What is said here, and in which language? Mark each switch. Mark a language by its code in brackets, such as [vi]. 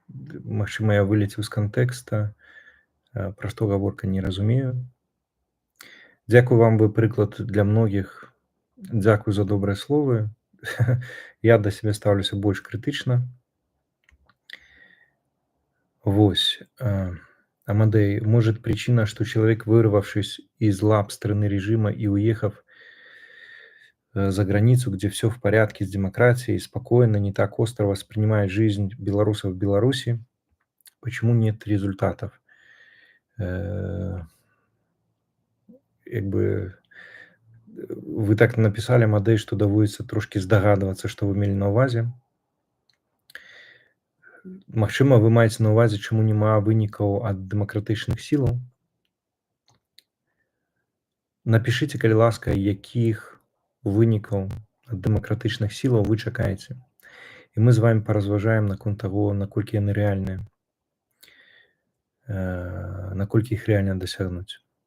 [be] Магчыма, я вылецеў з кантэкста, пра што гаворка не разумею. Дзякую вам, вы прыклад для многіх. Дзякую за добрыя словы. Я да сябе стаўлюся больш крытычна. Вось. [ru] Амадей, может, причина, что человек, вырвавшись из лап страны режима и уехав за границу, где все в порядке с демократией, спокойно, не так остро воспринимает жизнь белорусов в Беларуси, почему нет результатов? [be] Як бы [ru] вы так написали, [be] Амадей, [ru] что даводится трошки здагадываться, что [be] вы мелі на ўвазе. Магчыма, вы маеце на ўвазе, чаму няма вынікаў ад дэмакратычных сілаў. [ru] Напишите, [be] калі ласка, якіх вынікаў ад дэмакратычных сілаў вы чакаеце. І мы з вами паразважаем наконт таго, наколькі яны рэальныя, наколькі іх рэальна дасягнуць.